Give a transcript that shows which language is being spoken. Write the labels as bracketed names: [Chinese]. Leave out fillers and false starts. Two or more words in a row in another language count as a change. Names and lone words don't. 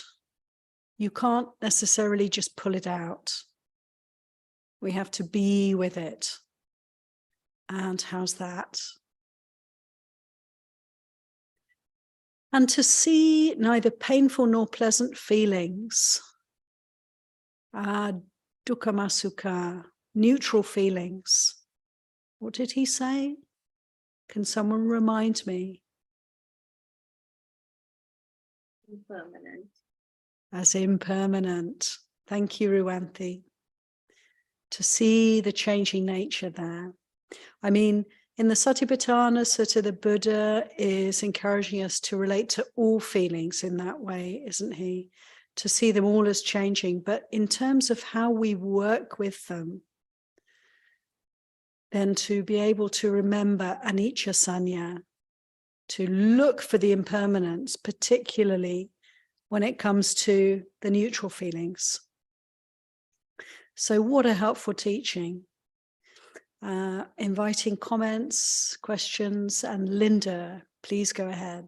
[English] You can't necessarily just pull it out. We have to be with it. And how's that? And to see neither painful nor pleasant feelings, [Pali] dukkha sukha, [English] neutral feelings. What did he say? Can someone remind me? Impermanent. As impermanent. Thank you, Ruanthi. To see the changing nature there. I mean, in the Satipatthana Sutta, the Buddha is encouraging us to relate to all feelings in that way, isn't he? To see them all as changing. But in terms of how we work with them, then to be able to remember [Pali] anicca sanya, [English] to look for the impermanence, particularly when it comes to the neutral feelings. So what a helpful teaching. Inviting comments, questions, and Linda, please go ahead.